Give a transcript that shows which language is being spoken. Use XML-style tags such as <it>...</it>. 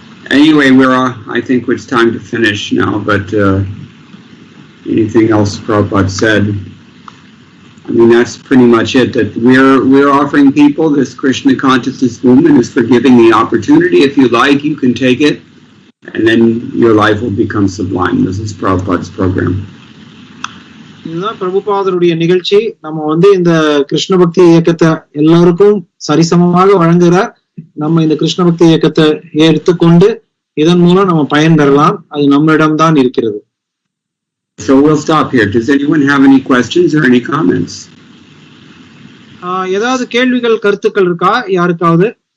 <en>Anyway, I think it's time to finish now, but anything else Prabhupada said? I mean, that's pretty much it, that we're offering people this Krishna consciousness movement is for giving the opportunity. If you like, you can take it, and then your life will become sublime. This is Prabhupada's program.</en> <ta>இதுதான் பிரபுபாதருடைய நிகழ்ச்சி. நம்ம இந்த கிருஷ்ண பக்தி இயக்கத்தை எல்லாருக்கும் சரிசமமாக வழங்குகிறார். நம்ம இந்த கிருஷ்ண பக்தி இயக்கத்தை எடுத்துக்கொண்டு இதன் மூலம் நம்ம பயன் பெறலாம். அது நம்மிடம் தான் இருக்கிறது.</ta> <en>So we'll stop here. Does anyone have any questions or any comments?</en> <ta>ஏதாவது கேள்விகள் கருத்துக்கள் இருக்கா யாருக்காவது?</ta>